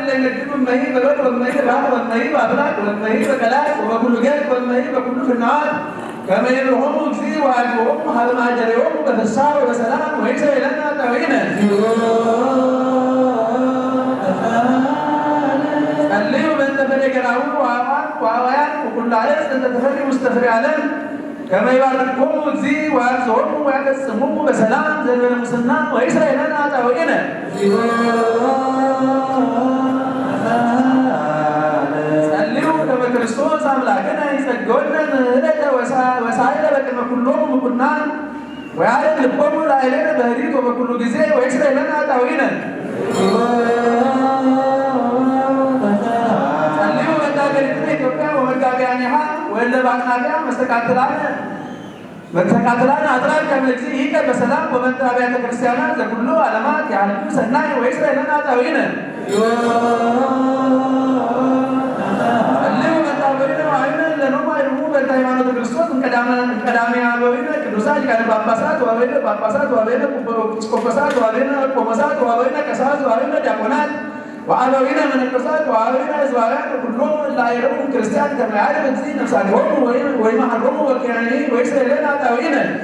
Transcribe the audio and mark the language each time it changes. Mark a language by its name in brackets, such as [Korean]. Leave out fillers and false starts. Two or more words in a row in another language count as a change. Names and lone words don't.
[Geez] ይነግዱ እመሂ በበድ ወእመሂ በባሕር ወእመሂ በአፍላክ ወእመሂ በቀላይ ወበኩሉ ገጽ ወእመሂ በኩሉ ፍናዋት ከመ ይብልዖሙ እግዚእ ወአድኅቦሙ ሀበ ማኅደሪሆሙ በፍስሓ ወበሰላም ወይእዜሰ ጣውዒነ ጸልዩ በእንተ ፈለገናሁ ወአዋያን ወኩሉ ዓለም እንተ ተፈርዩ ውስተ ፍሬ ዓለም ከመ ይባርክዎሙ እግዚእ ወያግዝኦሙ ወያፈጽሞሙ በሰላም ዘእንበለ ሙስና ወይእዜሰ ጣውዒነ ጸልዩ ከመ ክርስቶስ አምላክነ ይጸግወነ ምህረተ ወሳይለ በቅድመ ኩሎሙ ምኩናን ወያዕርግ ልቦሙ ላዕሌነ በኅድረት ወበኩሉ ጊዜ ወይእዜሰ ጣውዒነ ጸልዩ በእንተ ሀገሪቱነ ኢትዮጵያ ወመጋቢያኒሃ ወእለ በአቅናፊሃ መስተቃትላነ አጥራን ከመ እግዚእ ይእቀብ በሰላም ወበእንተ አብያተ ክርስቲያናት ዘኩሉ ዓለማት ያህልሙ ሰናይ ወይእዜሰ ጣውዒነ ጸልዩ በእንተ አበዊነ ወአበዊነ ለኖሙ አይርሙ በእንተ ሃይማኖተ ክርስቶስ እምቀዳሚ አበዊነ ቅዱሳን ሊቃነ ጳጳሳት ወአበዊነ ጳጳሳት ወአበዊነ ኤጲስቆጶሳት ወአበዊነ ቆሞሳት ወአበዊነ ቀሳውስት ወአበዊነ ዲያቆናት ወአበዊነ መነኮሳት ወአበዊነ ሕዝባውያን ወኩሎሙ እለ አእረሙ ክርስቲያን ከመ ያዕርግ እግዚእ ነፍሳቲሆሙ ወይመሃሮሙ በኪያኔ ወይእዜሰ ጣውዒነ